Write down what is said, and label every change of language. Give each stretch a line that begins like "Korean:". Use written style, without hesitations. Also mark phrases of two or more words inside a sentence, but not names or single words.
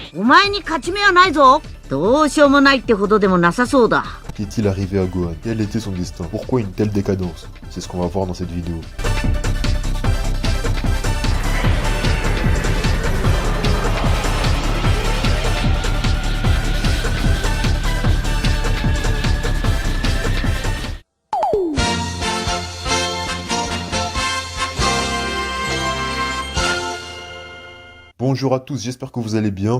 Japanese: 前に勝ち目はないぞ。どうしようもないってほどでもなさそうだ。
French: Qu'est-il arrivé à Gohan? Quel était son destin? Pourquoi une telle décadence? C'est ce qu'on va voir dans cette vidéo. Bonjour à tous, j'espère que vous allez bien.